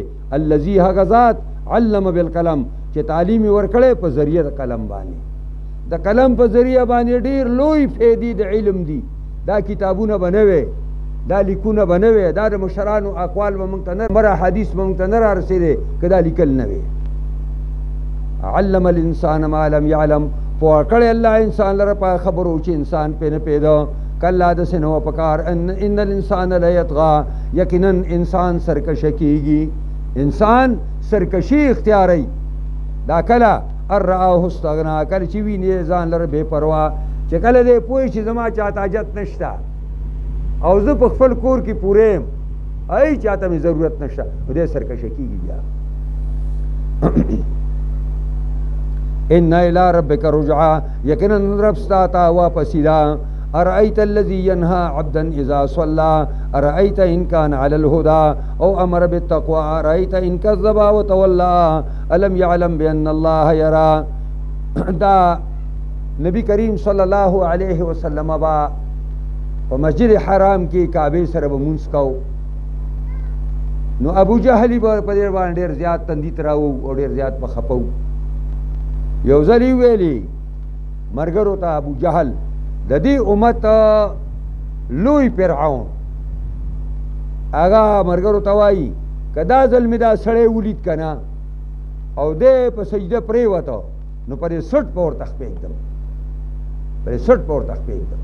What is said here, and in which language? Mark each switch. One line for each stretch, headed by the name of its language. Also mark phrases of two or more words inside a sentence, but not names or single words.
Pashto: الذي هغه ذات
Arabic: علم بالقلم
Pashto: چې تعلیم یې ورکړی په ذریعه د قلم باندې. د قلم په ذریعه باندې ډېر لوی فایدې د علم دي. دا کتابونه به نه وی، دا لیکونه به نه وی، دا د مشرانو اقوال به موږ ته نه، مره حدیث به موږ ته نه رارسېدی که دا لیکل نه وی.
Arabic: علم الانسان ما لم یعلم.
Pashto: پوه کړی الله انسان لره په خبرو چې انسان پې نه پوهېده. کله داسې نه وه پکار.
Arabic: ان الانسان لیطغی.
Pashto: یقینا انسان سرکشه کېږي. انسان سرکشي اختیاروي. دا کله
Arabic: ان رآه استغنا،
Pashto: کله چې ویني ځان لره بې پروا، چې کله دی پوه چې زما چاته حاجت نشته او زه په خپل کور کې پوره یم، ای چاته مې ضرورت نشته، نو دی سرکشه کېږي بیا.
Arabic: ان الی ربک رجعا.
Pashto: یقینا رب ستا ته واپسي ده.
Arabic: ارأيت الذي ينهى عبدا اذا صلى ارأيت ان كان على الهدى او امر بالتقوى ارأيت ان كذب وتولى الم يعلم بان الله يرى.
Pashto: دا نبی کریم
Arabic: صلی الله علیه وسلم
Pashto: با په مسجد حرام کې کعبې سره به مونځ کوو. نو ابو جهل به په دې باندې ډېر زیات تندیت راوو او ډېر زیات به خفه و. یو ځل یې ویلي ملګرو ته ابو جهل د دې امت لوی فرعون هغه ملګرو ته وایي که دا ځل مې دا سړی ولید که نه او دی په سجده پرېوته نو پرې سټ په ورته خپېږدم، پرې سټ په ورته خپېږدم.